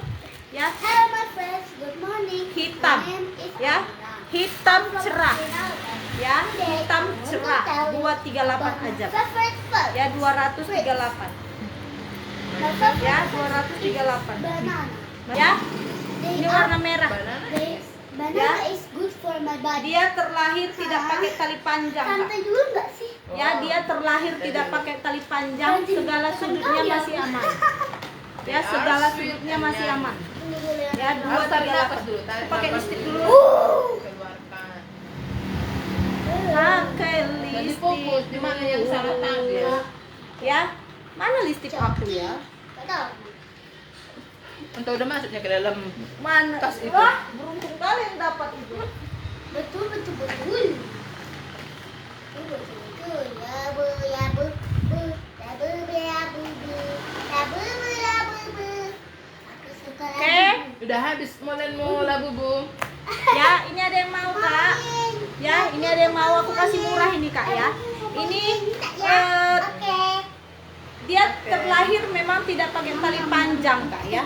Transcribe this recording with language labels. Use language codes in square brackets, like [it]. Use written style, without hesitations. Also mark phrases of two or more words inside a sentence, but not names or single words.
[id] Ya, hitam. Ya, hitam cerah. Ya, hitam cerah. 238 aja. Ya, 238. Ya, 238. Ya, ini warna merah. [en] Banana is good for my body. [id] Dia terlahir tidak pakai tali panjang, Kak. Santai dulu nggak sih? Ya, dia terlahir tidak pakai tali panjang, segala sudutnya masih aman. Ya, segala sudutnya masih aman. Ya, Harus tarik nafas 238. dulu, tarik Pakai nafas listrik dulu. dulu. Keluarkan. Pakai Jadi listrik. fokus di mana yang salah tadi ya. Ya, mana listrik aku ya? Nggak tahu. Entah udah masuknya ke dalam Mana? Tas itu. Wah, beruntung kali yang dapat itu. Betul. Ya bu ya bu bu ya bu ya bu bu ya bu bu ya bu bu. Aku suka Oke. lagu. udah habis mau labu bu. Ya, ini ada yang mau, Kak. Ya, ini ada yang mau, aku kasih murah ini, Kak ya. Ini Oke. dia terlahir memang tidak pakai tali panjang, Kak ya.